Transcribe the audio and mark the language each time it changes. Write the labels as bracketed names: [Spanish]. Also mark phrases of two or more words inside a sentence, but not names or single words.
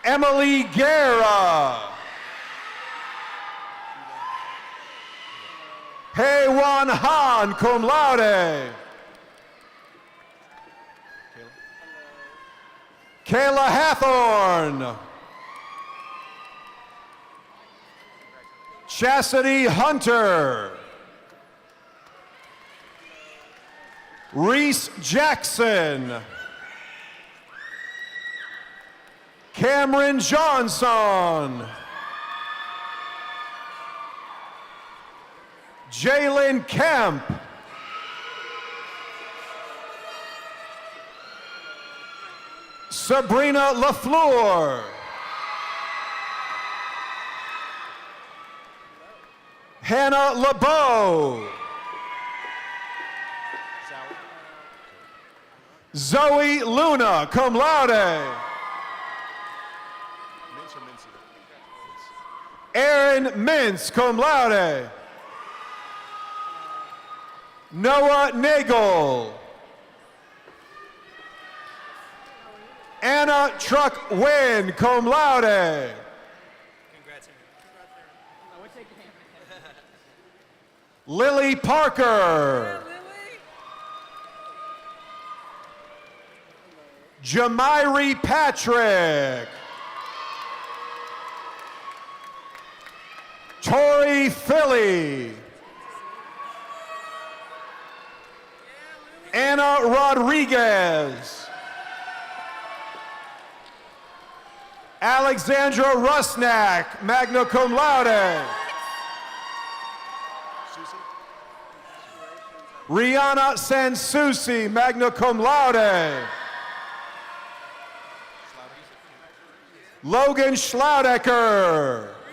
[English] Emily Guerra. Hei-Wan Han, [Latin] cum laude. [English] Kayla Hathorn. Chastity Hunter. Reese Jackson. Cameron Johnson. Jalen Kemp. Sabrina LaFleur. Hannah LeBeau. Zoe Luna, [Latin] cum laude. [English] Aaron Mintz, [Latin] cum laude. [English] Noah Nagel. Anna Truck Wynn, [Latin] cum laude. [English] Lily Parker. Jamairi Patrick. Tori Philly. Anna Rodriguez. Alexandra Rusnak, [Latin] magna cum laude. [English] Rihanna Sansusi, [Latin] magna cum laude. [English] Logan Schlaudecker.